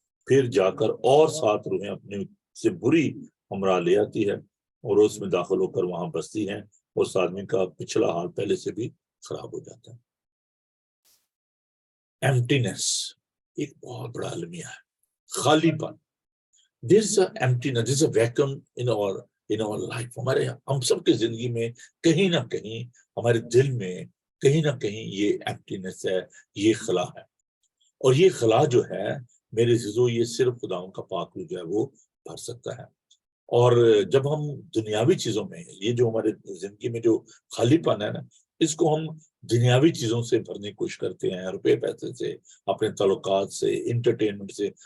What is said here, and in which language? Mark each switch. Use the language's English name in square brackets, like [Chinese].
[Urdu] پھر جا کر اور 7 روحیں اپنے سے بری ہمراہ لے آتی ہے, اور اس میں داخل ہو کر وہاں بستی ہیں, اور اس آدمی کا پچھلا حال پہلے سے بھی خراب ہو جاتا ہے. ایمٹینس ایک بہت بڑا المیہ ہے, خالی پن. [English] There's an emptiness, there's a vacuum in our life. [Urdu] ہمارے ہم سب کی زندگی میں کہیں نہ کہیں, ہمارے دل میں کہیں نہ کہیں یہ ایمپٹینس ہے, یہ خلا ہے. اور یہ خلا جو ہے میرے عزیزو, یہ صرف خداؤں کا پاک روح جو ہے وہ بھر سکتا ہے. اور جب ہم دنیاوی چیزوں میں, یہ جو ہمارے زندگی میں جو خالی پن ہے نا, اس کو ہم دنیاوی چیزوں سے بھرنے کی کوشش کرتے ہیں, روپے پیسے سے, اپنے تعلقات سے, انٹرٹینمنٹ سے.